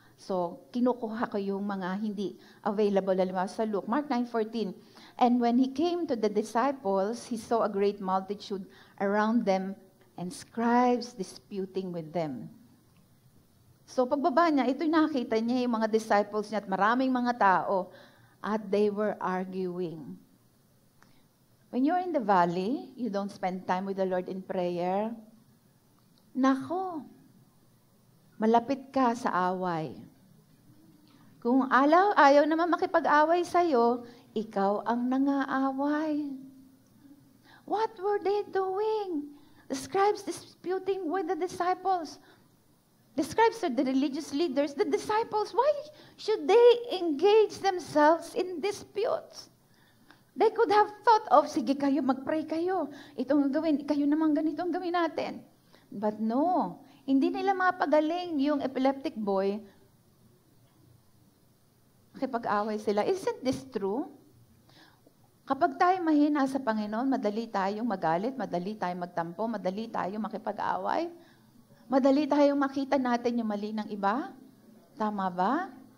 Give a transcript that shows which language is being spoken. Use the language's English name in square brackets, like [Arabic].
[Filipino] So, kinukuha ko yung mga hindi available halimbawa sa Luke. [English] Mark 9:14. And when He came to the disciples, He saw a great multitude around them and scribes disputing with them. [Filipino] So, pagbaba niya, ito nakita niya yung mga disciples niya at maraming mga tao at [English] they were arguing. When you're in the valley, you don't spend time with the Lord in prayer, [Filipino] nako, malapit ka sa away. Kung ayaw naman makipag-away sa'yo, ikaw ang nangaaway. [English] What were they doing? The scribes disputing with the disciples. The scribes are the religious leaders. The disciples, why should they engage themselves in disputes? They could have thought of, [Filipino] sige kayo, mag-pray kayo. Itong gawin, kayo naman ganito ang gawin natin. [English] But no, [Filipino] hindi nila mapagaling yung epileptic boy. Makipag-away sila. [English] Isn't this true? [Filipino] Kapag tayo mahina sa Panginoon, madali tayong magalit, madali tayong magtampo, madali tayong makipag-away, madali tayong makita natin yung mali ng iba. Tama ba?